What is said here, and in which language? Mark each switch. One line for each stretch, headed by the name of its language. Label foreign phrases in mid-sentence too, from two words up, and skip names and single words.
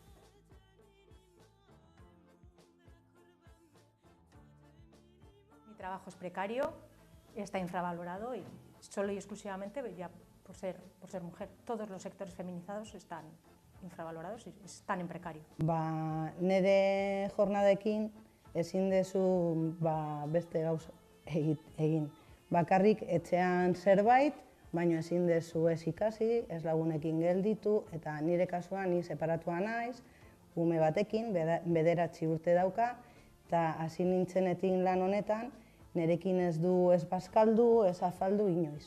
Spanish: Mi trabajo es precario, está infravalorado y solo y exclusivamente ya por ser mujer. Todos los sectores feminizados están infravalorados y están en precario.
Basque: Nire jornadekin ezin dezu beste gauza egin. Bakarrik etxean zerbait, baina ezin dezu ez ikasi, ez lagunekin gelditu, eta nire kasuan ni separatua naiz, ume batekin, 9 urte dauka, eta hasi nintzenetik lan honetan, nirekin ez du ez bazkaldu, ez afaldu inoiz.